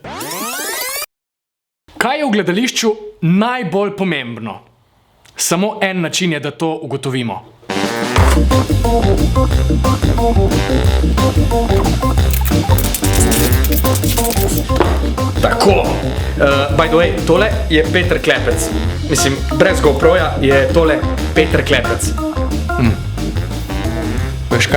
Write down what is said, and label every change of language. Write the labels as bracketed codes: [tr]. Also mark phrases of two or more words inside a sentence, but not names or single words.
[sl] Kaj je v gledališču najbolj pomembno? Samo en način je, da to ugotovimo. Tako, [en] by the way, [sl] tole je Peter Klepec. Mislim, brez GoProja je tole Peter Klepec. Veš kaj?